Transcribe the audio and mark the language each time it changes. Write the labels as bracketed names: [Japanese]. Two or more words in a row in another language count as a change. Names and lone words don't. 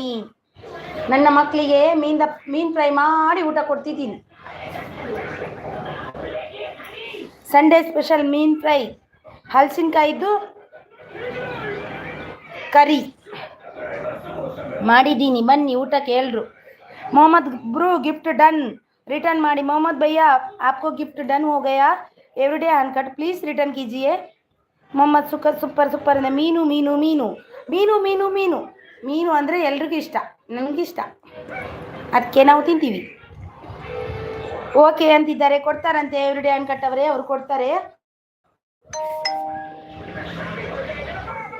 [Kannada] ನನ್ನ ಮಕ್ಕಳಿಗೆ ಮೀನ್ ಫ್ರೈ ಮಾಡಿ ಊಟ ಕೊಡ್ತಿದ್ದೀನಿ. [English] Sunday special [Kannada] ಮೀನ್ ಫ್ರೈ, ಹಲಸಿನಕಾಯಿದ್ದು ಕರಿ ಮಾಡಿದ್ದೀನಿ. ಬನ್ನಿ ಊಟಕ್ಕೆ ಎಲ್ರು. ಮೊಹಮ್ಮದ್ ಬ್ರೂ [English] gift done, [Kannada] ರಿಟರ್ನ್ ಮಾಡಿ. [Hindi] मोहम्मद भैया आपको [English] gift done [Hindi] हो गया. एवरीडे अनकट [English] please return [Hindi] कीजिए. [Kannada] ಮೊಹಮ್ಮದ್ [English] super super [Kannada] ಅಂದರೆ ಮೀನು ಮೀನು ಮೀನು ಮೀನು ಮೀನು ಮೀನು ಮೀನು ಅಂದರೆ ಎಲ್ರಿಗೂ ಇಷ್ಟ, ನನಗಿಷ್ಟ, ಅದಕ್ಕೆ ನಾವು ತಿಂತೀವಿ. ಓಕೆ ಅಂತಿದ್ದಾರೆ. ಕೊಡ್ತಾರಂತೆ ಎವ್ರಿಡೇ ಅನ್ಕಟ್ ಅವರೇ, ಅವ್ರು ಕೊಡ್ತಾರೆ.